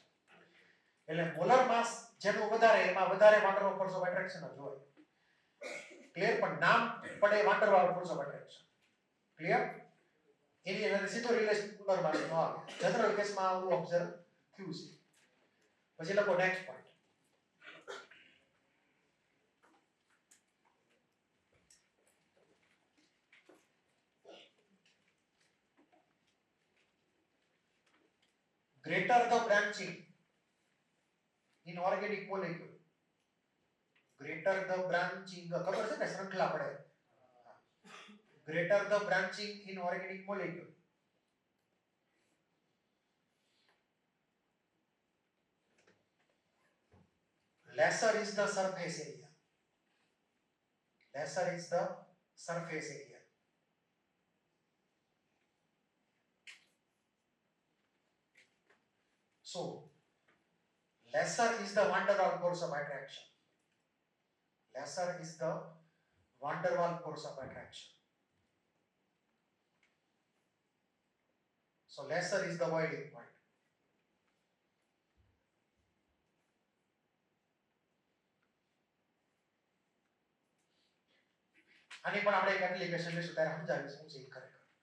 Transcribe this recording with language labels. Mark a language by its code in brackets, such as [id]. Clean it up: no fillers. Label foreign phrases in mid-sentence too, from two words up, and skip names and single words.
[gu] એટલે [en] molar mass [gu] જેનું વધારે એમાં વધારે [en] van der Waals force of attraction [gu] જ હોય. ક્લિયર? પણ નામ પડે [en] van der Waals force of attraction. [gu] ક્લિયર? એની અંદર સીધો રિલેશન [en] molar mass [gu] નો આવે. જનરલ કેસમાં આવું ઓબ્ઝર્વ થયું છે. પછી લખો [en] next point. Greater the branching in organic molecule, greater the branching, [gu] ખબર છે ને શૃંખલા પડે. [en] Greater the branching in organic molecule, lesser is the surface area, lesser is the surface area. So lesser is the van der Waals force of attraction, lesser is the van der Waals force of attraction. So lesser is the boiling point. [gu] આની પણ આપણે એક એપ્લિકેશન લઈશું ત્યારે સમજાવીશું શું છે ખરેખર.